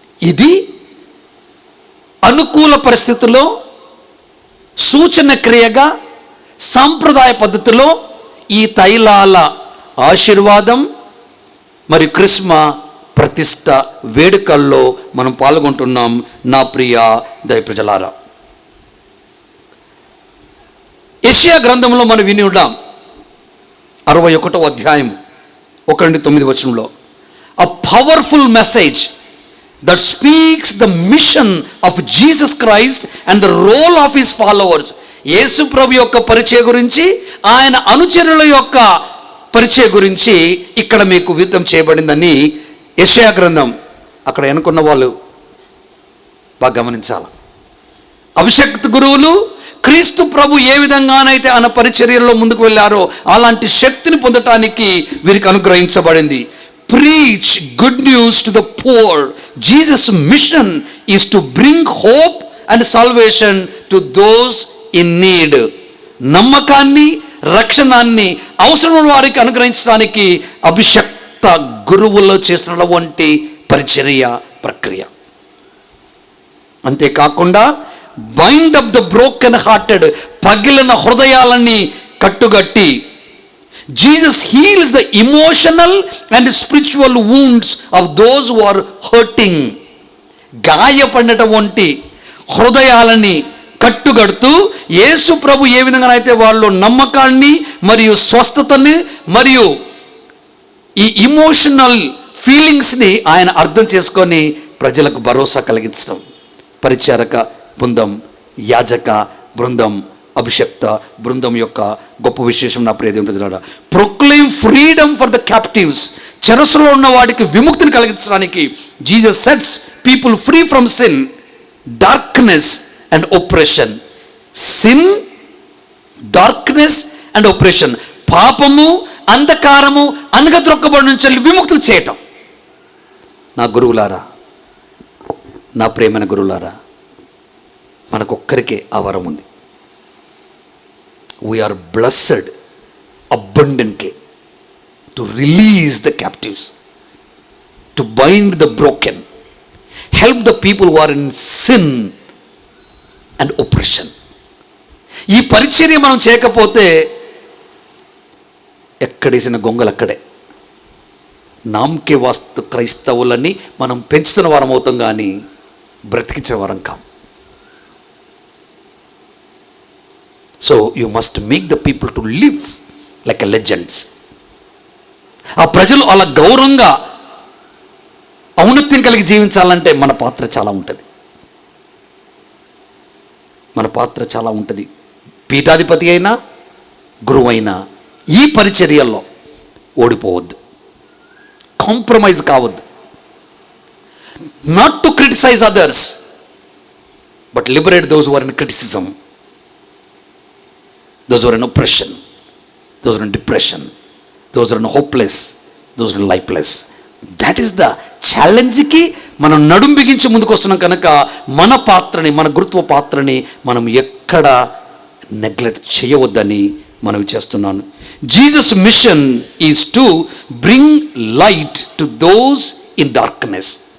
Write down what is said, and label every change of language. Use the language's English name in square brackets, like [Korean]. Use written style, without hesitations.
[Telugu] ఇది అనుకూల పరిస్థితుల్లో సూచన క్రియగా సాంప్రదాయ పద్ధతిలో ఈ తైలాల ఆశీర్వాదం మరి క్రిస్మ ప్రతిష్ట వేడుకల్లో మనం పాల్గొంటున్నాం. నా ప్రియ దైవ ప్రజలారా, యెషయా గ్రంథంలో మనం విని ఉన్నాం 61వ అధ్యాయం 1-9 వచనంలో, [English] a powerful message that speaks the mission of Jesus Christ and the role of his followers. [Telugu] యేసు ప్రభు యొక్క పరిచయం గురించి, ఆయన అనుచరుల యొక్క పరిచయం గురించి ఇక్కడ మీకు వివరం చేయబడిందని యెషయా గ్రంథం. అక్కడ ఎన్నుకున్న వాళ్ళు బాగా గమనించాలి. అభిషక్త గురువులు క్రీస్తు ప్రభు ఏ విధంగానైతే ఆయన పరిచర్యల్లో ముందుకు వెళ్ళారో అలాంటి శక్తిని పొందటానికి వీరికి అనుగ్రహించబడింది. [English] Preach good news to the poor. Jesus' mission is to bring hope and salvation to those in need. [Telugu] నమ్మకాన్ని, రక్షణాన్ని అవసరమైన వారికి అనుగ్రహించడానికి అభిషక్త గురువుల్లో చేస్తున్నటువంటి పరిచర్య ప్రక్రియ. [English] అంతేకాకుండా bind up the broken hearted, [Telugu] పగిలిన హృదయాలని కట్టుగట్టి, [English] Jesus heals the emotional and spiritual wounds of those who are hurting. [Telugu] గాయపడినటువంటి హృదయాలని కట్టుగడుతూ యేసు ప్రభు ఏ విధంగానైతే వాళ్ళు నమ్మకాన్ని మరియు స్వస్థతని మరియు ఈ ఇమోషనల్ ఫీలింగ్స్ని ఆయన అర్థం చేసుకొని ప్రజలకు భరోసా కలిగించడం. పరిచారక బృందం, యాజక బృందం, అభిషక్త బృందం యొక్క గొప్ప విశేషం నా ప్రియ దేవుని ప్రజలారా. [English] proclaim freedom for the captives, [Telugu] చెరసులో ఉన్న వాడికి విముక్తిని కలిగించడానికి [English] Jesus sets people free from sin, darkness and oppression. Sin, darkness and oppression, [Telugu] పాపము, అంధకారము, అనగద్రొక్కబడి నుంచి విముక్తులు చేయటం. నా గురువులారా, నా ప్రేమైన గురువులారా, మనకొక్కరికే ఆ వరం ఉంది. [English] We are blessed abundantly to release the captives, to bind the broken, help the people who are in sin and oppression. [Telugu] ఈ పరిచర్య మనం చేయకపోతే ఎక్కడేసిన గొంగలు అక్కడే. నామకే వాస్తు క్రైస్తవులని మనం పెంచుతున్న వారం అవుతాం, కానీ బ్రతికించిన వారం కాం. [English] So you must make the people to live like a legends. [Telugu] ఆ ప్రజలు అలా గౌరవంగా ఔన్నత్యం కలిగి జీవించాలంటే మన పాత్ర చాలా ఉంటుంది. మన పాత్ర చాలా ఉంటుంది. పీఠాధిపతి అయినా గురువు అయినా ఈ పరిచర్యల్లో ఓడిపోవద్దు, కాంప్రమైజ్ కావద్దు. [English] Not to criticize others but liberate those who are in criticism, those who are in oppression, those who are in depression, those who are in hopeless, those who are lifeless. That is the challenge [Telugu] కి మనం నడుం బిగించి ముందుకు వస్తున్నాం కనుక మన పాత్రని, మన గురుత్వ పాత్రని మనం ఎక్కడ నెగ్లెక్ట్ చేయవద్దని మనం చేస్తున్నాను. [English] Jesus mission is to bring light to those in darkness.